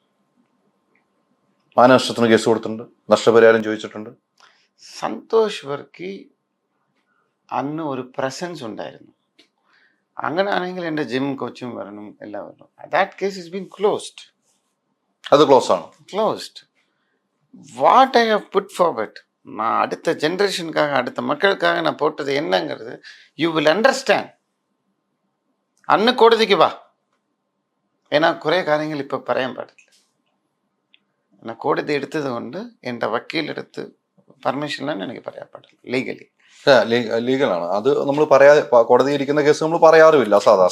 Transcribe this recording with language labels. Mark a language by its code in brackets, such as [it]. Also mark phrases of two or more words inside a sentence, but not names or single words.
[ml] മാനനഷ്ടത്തിന് കേസ് കൊടുത്തിട്ടുണ്ട്, നഷ്ടപരിഹാരം ചോദിച്ചിട്ടുണ്ട്. സന്തോഷ് വർക്കി അന്ന് ഒരു പ്രസൻസ് ഉണ്ടായിരുന്നു. അങ്ങനെയാണെങ്കിൽ എൻ്റെ ജിം കോച്ചും വരണം, എല്ലാം വരണം. [en] That case is been closed. [ml] അത് ക്ലോസ് ആണ്, ക്ലോസ്ഡ്. [en] What I have put forward, [ta] நான் அடுத்த ஜென்ரேஷனுக்காக, அடுத்த மக்களுக்காக நான் போட்டது என்னங்கிறது [en] you will understand. [ml] അന്ന് കോടതിക്ക് വാ. ഏനാ കുറേ കാര്യങ്ങൾ ഇപ്പം പറയാൻ പാടില്ല. എന്നാൽ കോടതി എടുത്തത് കൊണ്ട് എൻ്റെ വക്കീലെടുത്ത് പെർമിഷനിലാണ് എനിക്ക് പറയാൻ പാടില്ല. ലീഗലാണ് അത്. നമ്മൾ പറയാ, കോടതി ഇരിക്കുന്ന കേസ് നമ്മൾ പറയാറുമില്ല സാധാരണ.